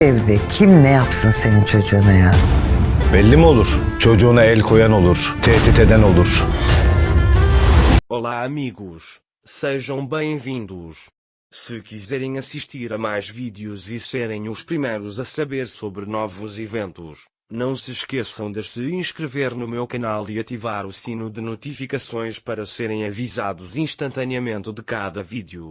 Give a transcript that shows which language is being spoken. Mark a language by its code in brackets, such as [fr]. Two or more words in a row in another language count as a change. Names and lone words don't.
[tr] Evde kim ne yapsın senin çocuğuna ya? Belli mi olur? Çocuğuna el koyan olur, tehdit eden olur. [pt] Olá amigos, sejam bem-vindos. Se quiserem assistir a mais vídeos e serem os primeiros a saber sobre novos eventos, não se esqueçam de se inscrever no meu canal e ativar o sino de notificações para serem avisados instantaneamente de cada vídeo.